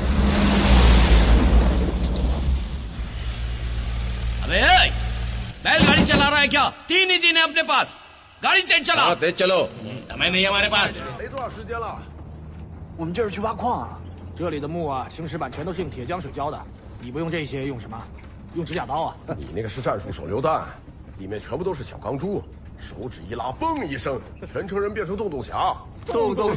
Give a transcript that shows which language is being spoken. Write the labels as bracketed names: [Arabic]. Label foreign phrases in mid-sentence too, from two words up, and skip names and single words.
[Hindi] अबे बैलगाड़ी चला रहा है क्या? 3 ही दिन है अपने पास। गाड़ी तेज चला। हाँ, तेज चलो। समय नहीं है हमारे पास। [Chinese] 没多少时间了，我们这是去挖矿啊。这里的木啊，行驶板全都是用铁浆水浇的。你不用这些，用什么？用指甲刀啊。你那个是战术手榴弹，里面全部都是小钢珠，手指一拉，嘣一声，全城人变成洞洞侠。